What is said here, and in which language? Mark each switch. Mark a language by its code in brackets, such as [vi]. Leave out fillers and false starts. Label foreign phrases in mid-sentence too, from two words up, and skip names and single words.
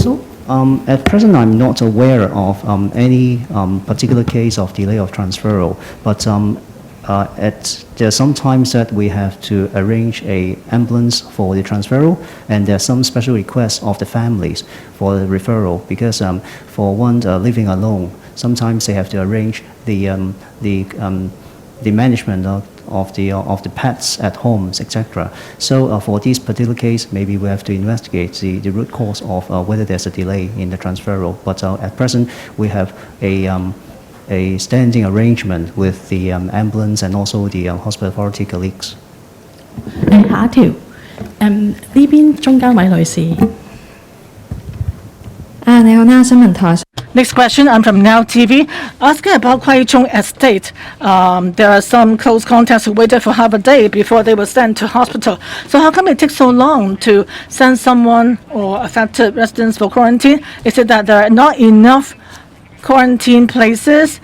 [en] So at present, I'm not aware of any particular case of delay of transferal, but there are some times that we have to arrange an ambulance for the transferal, and there are some special requests of the families for the referral, because for one living alone, sometimes they have to arrange the management of the pets at homes, etc. So for this particular case, maybe we have to investigate the root cause of whether there's a delay in the transferal. But at present, we have a standing arrangement with the ambulance and also the hospital authority colleagues. [yue] 下一條，呢邊中間位女士。你好啦，新聞台。 [en] Next question, I'm from Now TV. Asking about Kwai Chung Estate. There are some close contacts who waited for half a day before they were sent to hospital. So how come it takes so long to send someone or affected residents for quarantine? Is it that there are not enough quarantine places?